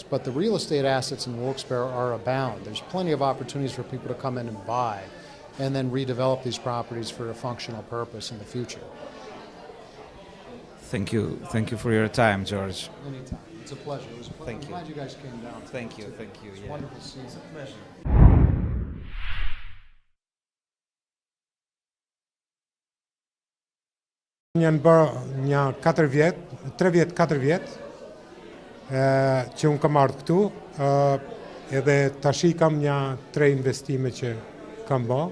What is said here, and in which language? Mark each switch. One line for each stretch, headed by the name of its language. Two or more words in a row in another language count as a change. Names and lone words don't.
English: But the real estate assets in Wilkes Barre are abound. There's plenty of opportunities for people to come in and buy and then redevelop these properties for a functional purpose in the future. Thank you for your time, George. Anytime. It's a pleasure. It was a pleasure. I'm glad you guys came down. Thank you. It's Yeah. wonderful seeing you. It's a pleasure.
Albanian: Janë bërë një 4 vjet, 3 vjet, 4 vjet, që unë kam ardhur këtu, edhe tashi kam një 3 investime që kam bërë.